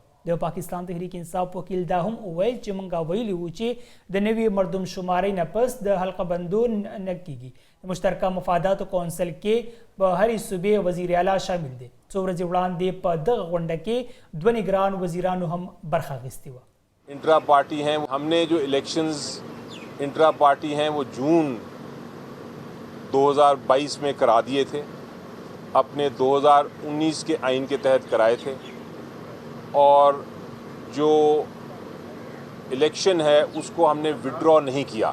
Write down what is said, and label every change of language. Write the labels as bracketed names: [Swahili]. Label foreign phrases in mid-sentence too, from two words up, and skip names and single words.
[Pashto] د پاکستان تحریک انصاف وکیل دا هم وویل چې موږ ویلي وو چې د نوي مردم شمارۍ نه پس د حلقه بندو نه کیږي. د مشترکه مفاداتو کونسل کې په هرې صوبې وزیر اعلی شامل دی. څو ورځې وړاندې په دغه غونډه کې 2 نگران وزیرانو هم برخه اخیستې وه. [English] intra party [Urdu] ہیں، ہم نے جو الیکشنز [English] intra party [Urdu] ہیں وہ جون 2022 میں کرا دیے تھے، اپنے 2019 کے آئین کے تحت کرائے تھے. اور جو الیکشن ہے اس کو ہم نے وڈرا نہیں کیا.